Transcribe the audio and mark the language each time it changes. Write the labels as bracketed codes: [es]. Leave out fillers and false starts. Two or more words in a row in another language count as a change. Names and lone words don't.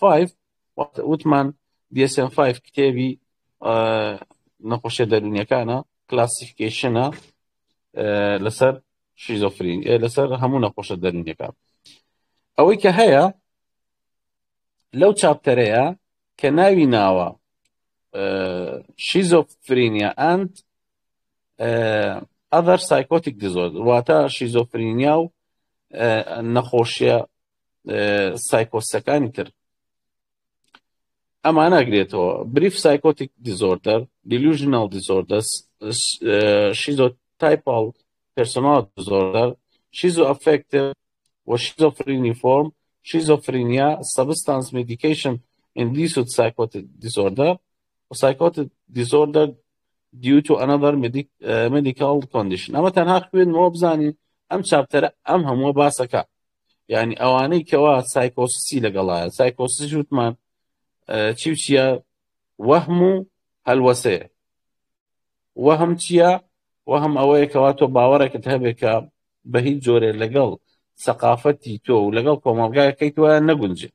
[ckb] وتمان DSM-5 کتێبی نەخۆشیە دەرونیەکانە، کلاسیفیکیشنە لەسەر شیزۆفرین، لەسەر هەموو نەخۆشە دەرونیەکان. ئەوەی کە هەیە لەو چاپتەرەیە کە ناوی ناوە شیزۆفرینیا [en] and other psychotic disorder، [ckb] واتە شیزۆفرینیا و نەخۆشیە سایکۆسەکانی تر. ئەمانە ئەگرێتەوە: [en] brief psychotic disorder, delusional disorder, schizotypal personality disorder, schizoaffective [ckb] و [en] schizophreniform, schizophrenia, substance medication induced psychotic disorder [ckb] و [en] psychotic disorder due to another medical condition. [ckb] ئەمە تەنها خوێنەوە بزانین ئەم چاپتەرە ئەم هەمووە باسەکە، یعنی ئەوانەی کەوا سایکۆسیسی لەگەڵایە. سایکۆسیس وتمان چی چیە؟ وەهم و هەلوەسەیە. وەهم چییە؟ وەهم ئەوەیە کەوا تۆ باوەڕێکت هەبێت کە بە هیچ جۆرێ لەگەڵ سەقافەتی تۆ و لەگەڵ کۆمەڵگایەکەی تۆیە نەگونجێ.